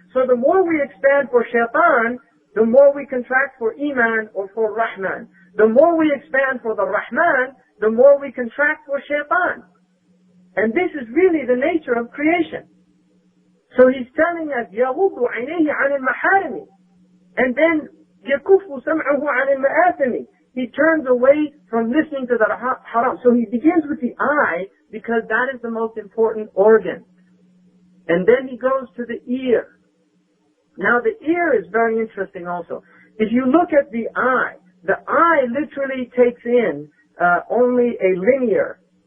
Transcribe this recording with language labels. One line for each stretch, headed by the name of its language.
English: So the more we expand for shaitan, the more we contract for iman or for rahman. The more we expand for the rahman, the more we contract for shaitan. And this is really the nature of creation. So he's telling us,
Arabic: يَغُضُّ عَيْنَيْهِ عَنِ الْمَحَارِمِ.
English: And then,
Arabic: يَكُفُّ سَمْعَهُ عَنِ الْمَآثِمِ.
English: He turns away from listening to the haram. So he begins with the eye because that is the most important organ. And then he goes to the ear. Now the ear is very interesting also. If you look at the eye literally takes in only a linear.